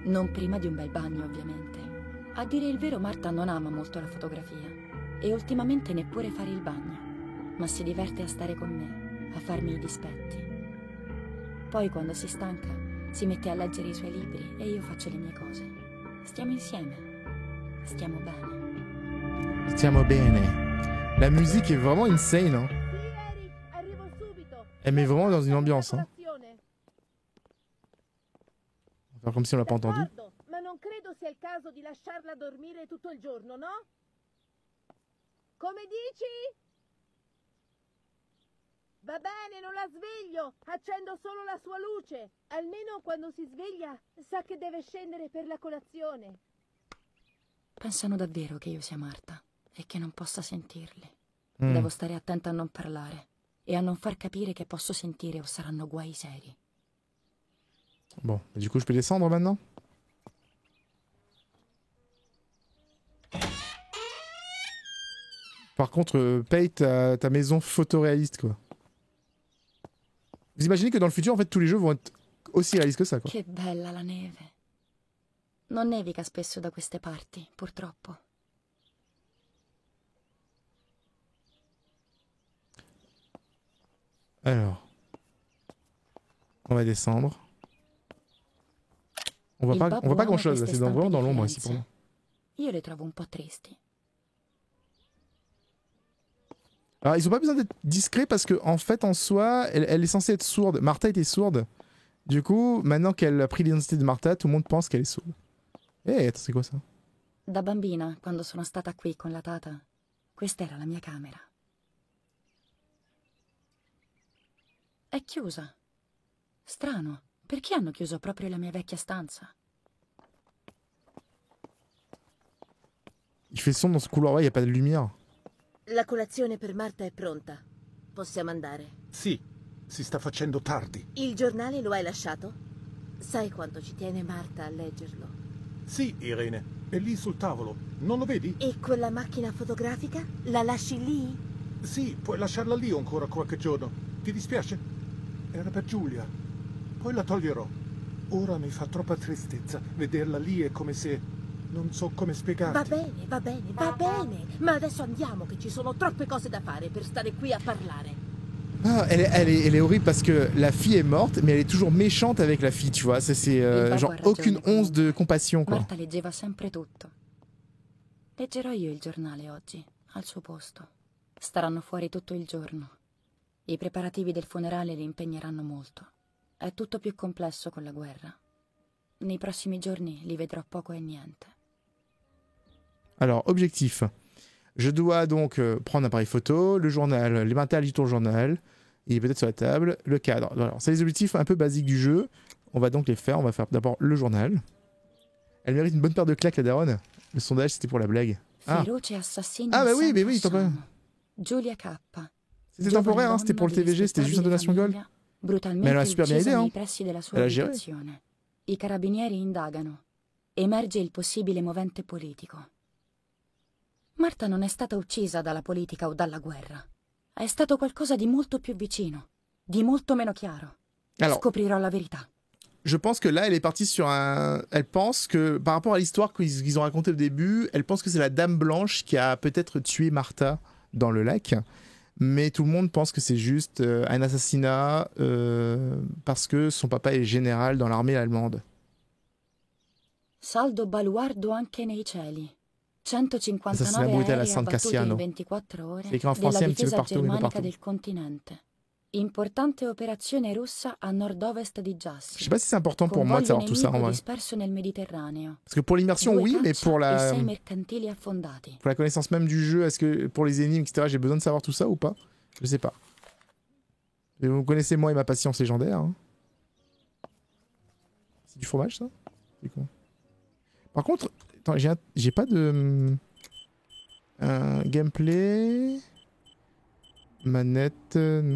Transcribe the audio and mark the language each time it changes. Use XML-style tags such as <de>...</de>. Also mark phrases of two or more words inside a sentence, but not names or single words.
<it>Non prima di un bel bagno, ovviamente. A dire il vero, Marta non ama molto la fotografia e ultimamente neppure fare il bagno, ma si diverte a stare con me, a farmi i dispetti. Poi, quando si stanca, si mette a leggere i suoi libri e io faccio le mie cose. Stiamo insieme. Stiamo bene. Stiamo bene.</it> <fr>La musique est vraiment insane. Hein.</fr> <it>Arrivo subito.</it> <fr>Elle met vraiment dans une ambiance. Hein.</fr> <it>Colazione.</it> <fr>On va faire comme si on l'a pas entendu.</fr> <it>D'accordo, ma non credo sia il caso di lasciarla dormire tutto il giorno, no? Come dici? Va bene, non la sveglio. Accendo solo la sua luce. Almeno quando si sveglia sa che deve scendere per la colazione. Pensano davvero che io sia Marta e che non possa sentirli. Hmm. Devo stare attenta a non parlare e a non far capire che posso sentire o saranno guai seri.</it> <fr>Bon, du coup, je peux descendre maintenant? Par contre, paye ta maison photoréaliste, quoi. Vous imaginez que dans le futur, en fait, tous les jeux vont être aussi réalistes que ça, quoi.</fr> <it>Che bella la neve. Non nevica spesso da queste parti, purtroppo.</it> <fr>Alors, on va descendre. On voit</fr> <it>Il</it> <fr>pas,</fr> <it>babbo</it> <fr>on voit pas</fr> <it>ama</it> <fr>grand chose,</fr> <it>queste</it> <fr>c'est vraiment</fr> <it>stampe</it> <fr>dans</fr> <it>di</it> <fr>l'ombre ici</fr> <it>Firenze.</it> <fr>pour moi.</fr> <it>Io le trovo un po' tristi.</it> <fr>Alors, ils ont pas besoin d'être discrets parce que, en fait, en soi, elle est censée être sourde. Martha était sourde. Du coup, maintenant qu'elle a pris l'identité de Martha, tout le monde pense qu'elle est sourde. Eh, attends, c'est quoi ça?</fr> <it>Da bambina, quando sono stata qui con la tata, questa era la mia camera. È chiusa. Strano, perché hanno chiuso proprio la mia vecchia stanza? Il fait sombre dans ce couloir-là, il n'y a pas de lumière. La colazione per Marta è pronta. Possiamo andare. Sì, si sta facendo tardi. Il giornale lo hai lasciato? Sai quanto ci tiene Marta a leggerlo. Sì, Irene, è lì sul tavolo. Non lo vedi? E quella macchina fotografica? La lasci lì? Sì, puoi lasciarla lì ancora qualche giorno. Ti dispiace? Era per Giulia. Poi la toglierò. Ora mi fa troppa tristezza. Vederla lì è come se... non so come spiegarti. Va bene, va bene, va bene. Ma adesso andiamo, che ci sono troppe cose da fare per stare qui a parlare.</it> <fr>Ah, elle est horrible parce que la fille est morte, mais elle est toujours méchante avec la fille, tu vois. C'est</fr> <it>babbo</it> <fr>genre</fr> <it>ha ragione,</it> <fr>aucune once de compassion, quoi.</fr> <it>Marta leggeva sempre tutto. Leggerò io il giornale oggi, al suo posto. Staranno fuori tutto il giorno. I preparativi del funerale li impegneranno molto. È tutto più complesso con la guerra. Nei prossimi giorni li vedrò poco e niente.</it> <fr>Alors, objectif. Je dois donc prendre un appareil photo, le journal, les matériels du tour journal, il est peut-être sur la table, le cadre. Alors, c'est les objectifs un peu basiques du jeu. On va donc les faire. On va faire d'abord le journal. Elle mérite une bonne paire de claques, la daronne. Le sondage, c'était pour la blague. Ah.</fr> <it>Feroce assassino</it> <fr>Ah bah oui,</fr> <it>San</it> <fr>mais oui,</fr> <it>Fasciano. Giulia K.</it> <fr>c'était temporaire, hein, c'était pour le TVG, c'était juste une donation gold. Mais elle a super bien aidé, hein.</fr> <it>Nei pressi della sua</it> <fr>Elle a géré.</fr> <it>abitazione. I carabinieri indagano. Emerge il possibile movente politico. Marta non è stata uccisa dalla politica o dalla guerra. È stato qualcosa di molto più vicino, di molto meno chiaro.</it> <fr>Alors,</fr> <it>Scoprirò la verità.</it> <fr>je pense que là, elle est partie sur un... Elle pense que, par rapport à l'histoire qu'ils ont racontée au début, elle pense que c'est la Dame Blanche qui a peut-être tué Martha dans le lac. Mais tout le monde pense que c'est juste un assassinat parce que son papa est général dans l'armée allemande.</fr> <it>Saldo baluardo anche nei cieli. 159</it> <fr>Assassinat brutale à</fr> <it>aerei San abbattuti in Cassiano. 24 ore</it> <fr>C'est écrit en</fr> <it>della</it> <fr>français un petit peu</fr> <it>difesa</it> <fr>partout, mais pas</fr> <it>germanica</it> <fr>partout.</fr> <it>del continente. Importante operazione russa a nord-ovest di</it> <fr>Je</fr> <it>Jassi.</it> <fr>sais pas si c'est important pour moi de savoir tout ça en</fr> <it>Convoglio</it> <fr>vrai.</fr> <it>nemico disperso nel Mediterraneo.</it> <fr>Parce que pour l'immersion,</fr> <it>2</it> <fr>oui, mais</fr> <it>caccia</it> <fr>pour</fr> <it>e 6</it> <fr>la</fr> <it>mercantili affondati.</it> <fr>connaissance même du jeu, est-ce que pour les énigmes, etc., j'ai besoin de savoir tout ça ou pas? Je sais pas. Et vous connaissez moi et ma patience légendaire. Hein. C'est du fromage, ça? C'est con. Par contre, attends, j'ai pas de... gameplay... Manette, non.</fr>